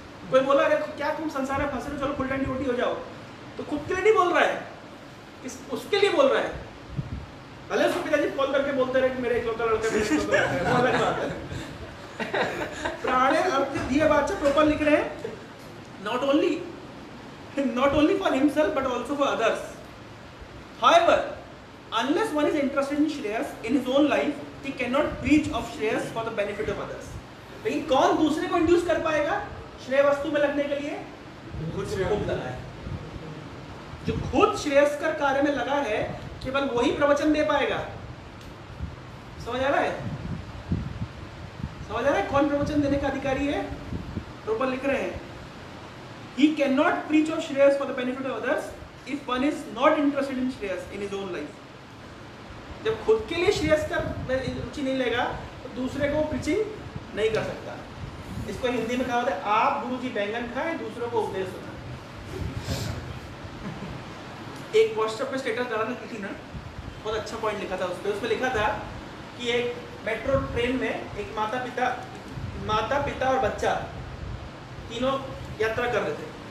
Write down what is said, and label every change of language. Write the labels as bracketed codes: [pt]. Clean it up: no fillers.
[hi] कोई बोला अरे क्या तुम संसार में फंसे हो, चलो फुल टाइम डिवोटी हो जाओ, तो खुद के लिए नहीं बोल रहा है, उसके लिए बोल रहा है। भले उसको पिताजी कॉल करके बोलते रहे कि मेरे इकलौता लड़का है, वो अलग बात है। [sa] प्राणे, अर्थ, धिया, वाचा [hi] प्रॉपर लिख रहे हैं [en] not only for himself but also for others. However, unless one is interested in Shreyas in his own life, he cannot preach of Shreyas for the benefit of others. [hi] लेकिन कौन दूसरे को इंड्यूस कर पाएगा श्रेय वस्तु में लगने के लिए? खुद लगा है। जो खुद श्रेयस्कर कार्य में लगा है, केवल वही प्रवचन दे पाएगा। समझ आ रहा है? समझ आ रहा है कौन प्रवचन देने का अधिकारी है? प्रॉपर लिख रहे हैं [en] He cannot preach of Shreyas for the benefit of others if one is not interested in Shreyas in his own life. [hi] जब खुद के लिए श्रेयस का रुचि नहीं लेगा, तो दूसरे को प्रीचिंग नहीं कर सकता। इसको हिंदी में कहा होता है आप गुरुजी बैंगन खाएं, दूसरों को उपदेश सुनाएं। एक व्हाट्सएप पे स्टेटस डाला था किसी ने, बहुत अच्छा पॉइंट लिखा था उसमें लिखा था कि एक मेट्रो ट्रेन में एक माता पिता और बच्चा तीनों यात्रा कर रहे थे।